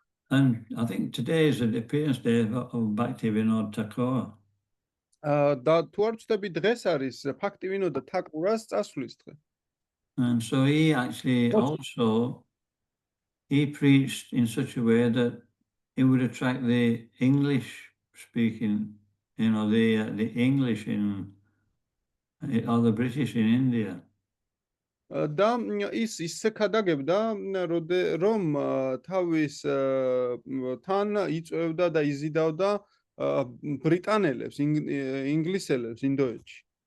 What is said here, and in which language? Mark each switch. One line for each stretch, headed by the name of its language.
English: And I think today is the appearance day of Bhaktivinoda Thakur.
Georgian: და თუ არ ვცდები დღეს არის ფაქტივინოდა თაკურას წასვლის დღე.
English: And so he actually also, he preached in such a way that he would attract the English speaking, the English or the British in India.
Georgian: და ის ისე ქადაგებდა რომ თავის თან იწვევდა და იზიდავდა ბრიტანელებს, ინგლისელებს ინდოეთში.